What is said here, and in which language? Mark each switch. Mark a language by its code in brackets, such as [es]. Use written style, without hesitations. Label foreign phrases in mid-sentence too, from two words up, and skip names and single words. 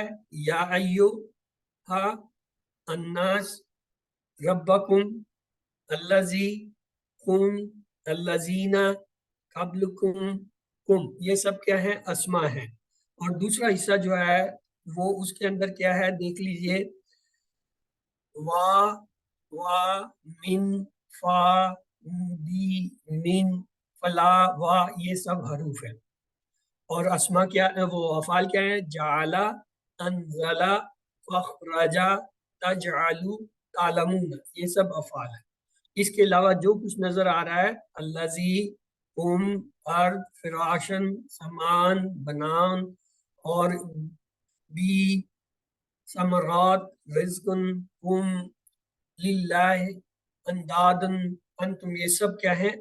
[ar] یا ایھا الناس، ربکم، الذی، کم، الذین، قبلکم، کم، [ur] یہ سب کیا ہے؟ اسماء ہیں۔ اور دوسرا حصہ جو ہے وہ اس کے اندر کیا ہے؟ دیکھ لیجئے: [ar] وا، وا، من، فا، بی، من، فلا، وا، [ur] یہ سب حروف ہیں۔ اور اسماء کیا ہے؟ وہ افعال کیا ہیں؟ [ar] جعل، انزل، اخرج، تجعل، تعلمون، [ur] یہ سب افعال ہیں۔ اس کے علاوہ جو کچھ نظر آ رہا ہے [ar] الذی کم ارض فراشن سامان بنان اور بی ثمرات رزقن کم للہ اندادن انتم، [ur] یہ سب کیا ہے؟